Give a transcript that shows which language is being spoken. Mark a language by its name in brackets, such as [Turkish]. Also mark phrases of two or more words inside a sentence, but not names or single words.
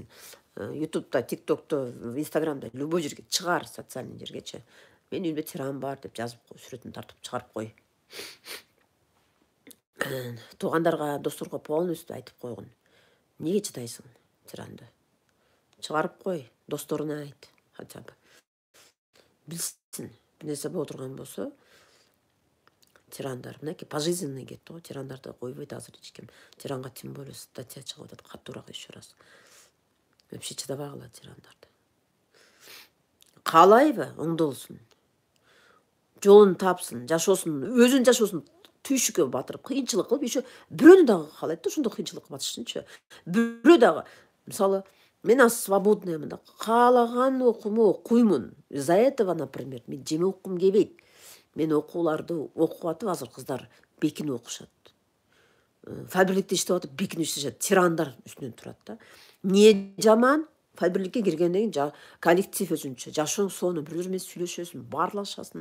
[Kyrgyz] Ютубта, ТикТокто, Инстаграмда любой жерге чыгар, социальный жергечи. Мен үйүмдө тиран бар деп жазып кой, сүрөтүн тартып чыгарып кой. Туугандарга, досторго полностью айтып койгун. Эмнеге чыдайсың тиранды? Чыгарып кой, досторуна айт. [Russian] Хотя бы. [Kyrgyz] Билсин. Бир нерсе боло турган болсо, тирандар, мынакей пожизненный кетти го, тирандарды койбойт азыр эч ким. Тиранга [Russian] тем более [Kyrgyz] статья чыгып атат, катуураак [Russian] еще раз. [Kyrgyz] Вообще чыдабай калат тирандарды. Каалайбы оңдолсун. Жолун тапсын, жашоосун, өзүнүн жашоосун түйшүккө батырып, кыйынчылык кылып, еще бирөөнү дагы каалайт да ошондой кыйынчылыкка батышынчы. Бирөө дагы, мисалы, мен аз свободныймын да, каалаган окууmu окуймун. [Russian] Из-за этого, например, [Kyrgyz] мен жеме окугум келбейт. Мен окууларды окуп атып, азыр кыздар бекинип окушат. Фабрикте иштеп атып, бекинип иштешет. Тирандар үстүнөн турат да. Эмне жаман? Фабрикке киргенден кийин коллектив өзүнчө, жашооң сонун, бирөө менен сүйлөшөсүң, баарлашасың.